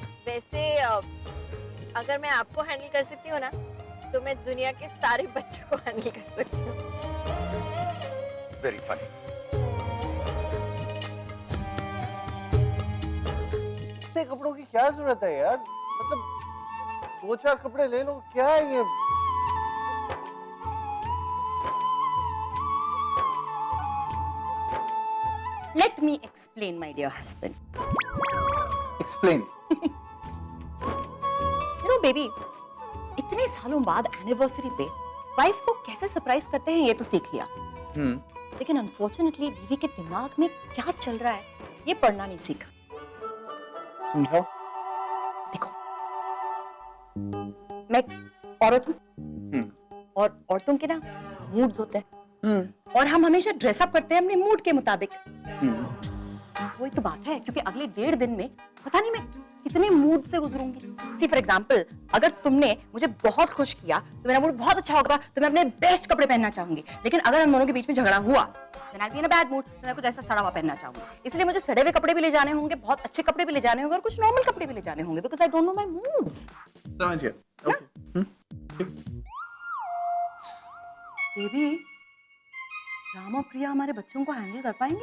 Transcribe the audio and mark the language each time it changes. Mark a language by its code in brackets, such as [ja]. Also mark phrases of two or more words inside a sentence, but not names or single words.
[hi] वैसे अगर मैं आपको हैंडल कर सकती हूँ ना, तो मैं दुनिया के सारे बच्चों को हैंडल कर सकती हूँ। [en] very funny. [hi] इतने कपड़ों की क्या जरूरत है यार? मतलब 2-4 कपड़े ले लो, क्या है ये? [en] Let me explain, my dear husband. Explain. You know, baby, [hi] इतने सालों बाद एनिवर्सरी पे वाइफ को कैसे सरप्राइज करते हैं ये तो सीख लिया, लेकिन अनफॉर्चुनेटली बीवी के दिमाग में क्या चल रहा है ये पढ़ना नहीं सीखा। समझाओ। देखो, मैं औरत हूँ और औरतों के ना मूड्स होते हैं और हम हमेशा ड्रेसअप करते हैं अपने मूड के मुताबिक। वही तो बात है, क्योंकि अगले 1.5 दिन में पता नहीं मैं कितने मूड से गुजरूंगी। [en] see for example, [hi] अगर तुमने मुझे बहुत खुश किया तो मेरा मूड बहुत अच्छा होगा, तो मैं अपने बेस्ट कपड़े पहनना चाहूंगी। लेकिन अगर हम दोनों के बीच में झगड़ा हुआ [en] then I'll be in a bad mood, [hi] तो मैं कुछ ऐसा सड़ा हुआ पहनना चाहूंगी। इसलिए मुझे सड़े हुए कपड़े भी ले जाने होंगे, बहुत अच्छे कपड़े भी ले जाने होंगे और कुछ नॉर्मल कपड़े भी ले जाने होंगे, [en] because I don't know my moods. [hi] समझ गया। ओके। बेबी, राम और प्रिया हमारे बच्चों को हैंडल कर पाएंगे?